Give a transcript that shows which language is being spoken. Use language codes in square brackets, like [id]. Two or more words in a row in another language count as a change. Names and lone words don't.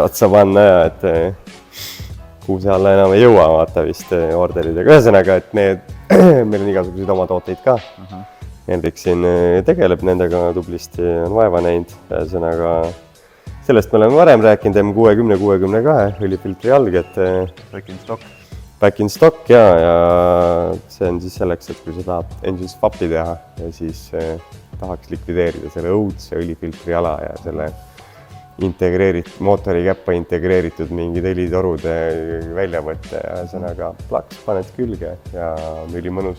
[et] otsa panna ja, et kuuse alla enam ei jõua, vaata vist orderidega. Ühesõnaga, et meil on igasuguseid oma tooteid ka. Hendrik siin tegeleb nendega tublisti, on vaeva näinud. Ühesõnaga, sellest me oleme varem rääkinud, M60-62 õlifiltri alg, et [en] back in stock [et] ja see on siis selleks, et kui sa tahad [en] engine swap'i [et] teha ja siis tahaks likvideerida selle õudse õlifiltri ala ja selle mootori käppa integreeritud mingid õlitorude väljavõtte ja ühesõnaga plaks paned külge ja on ülimõnus.